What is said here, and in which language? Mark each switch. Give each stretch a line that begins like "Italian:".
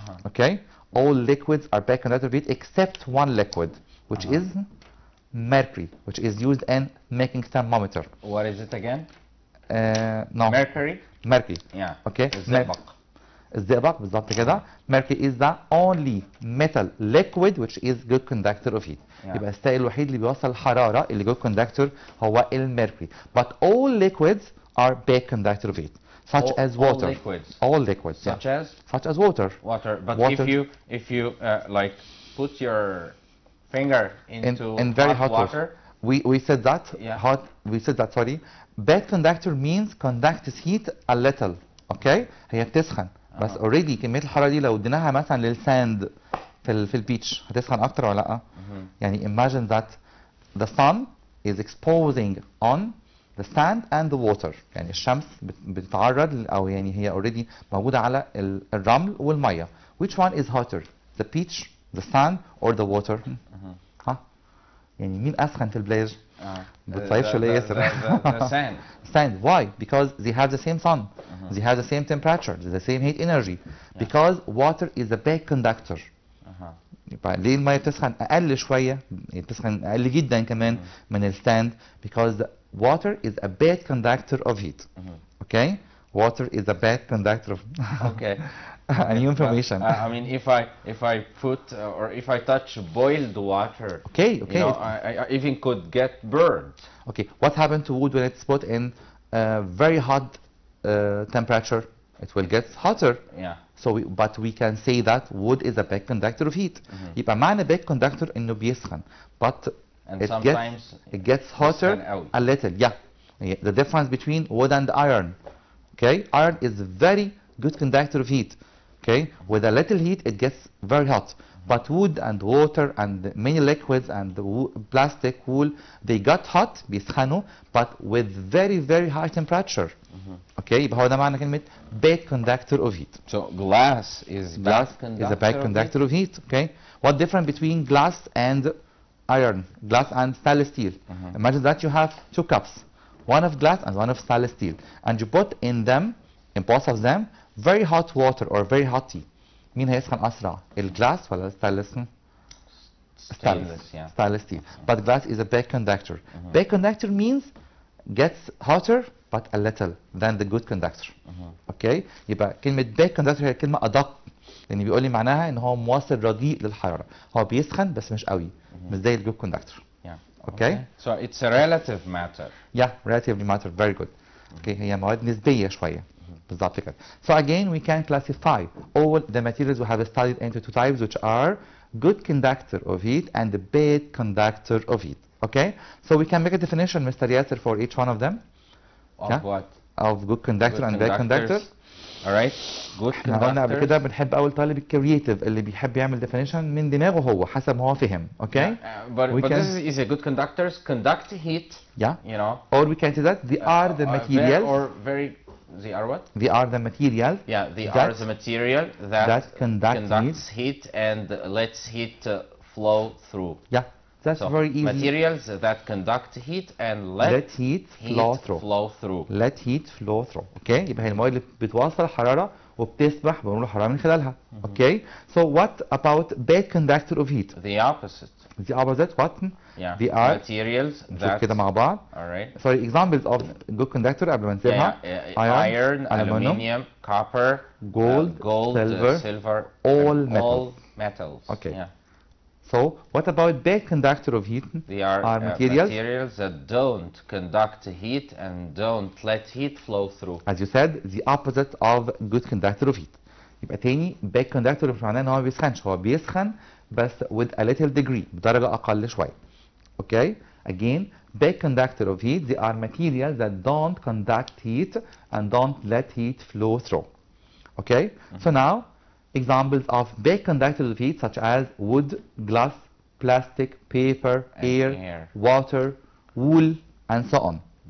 English: Okay? All liquids are bad conductor of heat except one liquid, which is mercury, which is used in making thermometer. What is it again? No. Mercury? Mercury. Yeah. Okay.
Arabic: الزئبق. الزئبق بالظبط كده.
English: Mercury is the only metal liquid which is good conductor of heat. Yeah.
Arabic: يبقى السائل الوحيد اللي بيوصل الحرارة اللي good conductor هو الميركوري.
English: But all liquids are bad conductor of heat, such as water. All liquids. All liquids. Such yeah. as? Such as water. Water. But water. if you like put your finger into in very hot water. We said that. Yeah. We said that. Sorry. Bad conductor means conducts heat a little.
Arabic: Okay. هي بتسخن. بس
English: already
Arabic: كمية الحرارة دي لو اديناها مثلا للساند في البيتش هتسخن أكتر ولا لأ؟ يعني
English: imagine that the sun is exposing on the sand and the water.
Arabic: يعني الشمس بتتعرض أو يعني هي
English: already
Arabic: موجودة على الرمل والمية.
English: Which one is hotter? The beach, the sand, or the water?
Arabic: ها؟ يعني مين أسخن في البلاج؟ بتصيفش ليه ياسر؟
English: The sand. Sand. Why? Because they have the same sun. They have the same temperature, the same heat energy. Because water is a bad conductor.
Arabic: يبقى ليه المية بتسخن أقل شوية؟ بتسخن أقل جدا كمان من الساند.
English: Because water is a bad conductor of heat. Okay? Water is a bad conductor of. Okay. A new information. But, I mean, if I put or if I touch boiled water, okay, you know, I even could get burned. Okay, what happened to wood when it's put in very hot temperature? It will get hotter. Yeah. So, but we can say that wood is a bad conductor of heat.
Arabic: يبقى معنى bad conductor إنه بيسخن,
English: but and sometimes it gets hotter a little. Yeah. The difference between wood and iron. Okay, iron is very good conductor of heat. Okay, with a little heat it gets very hot. But wood and water and many liquids and plastic, wool, they got hot,
Arabic: بيسخنوا,
English: but with very very high temperature.
Arabic: Okay, يبقى هو ده معنى كلمة bad conductor of heat.
English: So glass is a bad conductor of heat. Okay, what difference between glass and iron? Glass and stainless steel. Imagine that you have two cups, one of glass and one of stainless steel, and you put in both of them very hot water or very hot tea.
Arabic: مين هيسخن أسرع؟ الجلاس ولا الستانلس؟
English: Stainless, yeah. Stainless steel. But glass is a bad conductor. Bad conductor means gets hotter but a little than the good conductor. Okay?
Arabic: يبقى كلمة bad conductor هي كلمة أدق، لأن بيقول لي معناها إن هو موصل رديء للحرارة. هو بيسخن بس مش قوي. مش زي الجود conductor.
English: Yeah. Okay? So it's a relative matter. Yeah, relatively matter. Very good.
Arabic: Okay, هي مواد نسبية شوية. بالظبط كده.
English: So again we can classify all the materials we have studied into two types, which are good conductor of heat and the bad conductor of heat. Okay? So we can make a definition, Mr. Yasser, for each one of them. Of what? Of good conductor and bad conductor. All right. Good
Arabic: احنا قلنا قبل كده بنحب اول طالب الكرييتيف اللي بيحب يعمل definition من دماغه هو حسب ما هو فهم.
English: Okay? But this is a good conductors conduct heat. Yeah. You know. Or we can say that they are the materials. They are what? They are the materials. Yeah, they are the material that conducts heat and lets heat flow through. Yeah, that's so very easy. Materials that conduct heat and let heat flow through. Let heat flow through.
Arabic: Okay, يبقى هي المواد اللي بتوصل الحرارة وبتسبح بنقول الحرارة من خلالها.
English: Okay, so what about bad conductor of heat? The opposite. The opposite, what? Yeah. They are materials that.
Arabic: كده مع بعض.
English: All right. Sorry, examples of good conductor
Arabic: قبل ما نسيبها.
English: Iron, aluminum, copper, gold, silver, all metals. Okay. Yeah. So what about bad conductor of heat? They are materials that don't conduct heat and don't let heat flow through. As you said, the opposite of good conductor of heat.
Arabic: يبقى تاني bad conductor مش معناه ان هو ما بيسخنش، هو بيسخن بس
English: with a little degree،
Arabic: بدرجة أقل شوية.
English: Okay? Again, bad conductor of heat, they are materials that don't conduct heat and don't let heat flow through. Okay? So now, examples of bad conductors of heat such as wood, glass, plastic, paper, air, water, wool, and so on.